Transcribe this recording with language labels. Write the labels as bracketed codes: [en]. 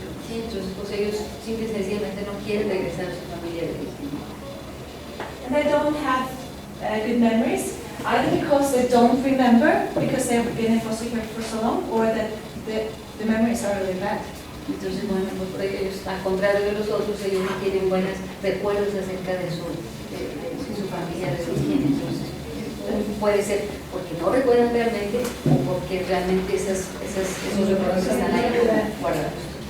[es] Sí, entonces pues ellos simple y sencillamente no quieren regresar a su familia de origen. [en] And they don't have good memories, either because they don't remember because they have been in foster care for so long, or that the memories are really bad. [es] Entonces, bueno, pues ellos, al contrario de los otros, ellos no tienen buenos recuerdos acerca de su familia de origen. Entonces, puede ser porque no recuerdan realmente o porque realmente esos recuerdos están ahí guardados.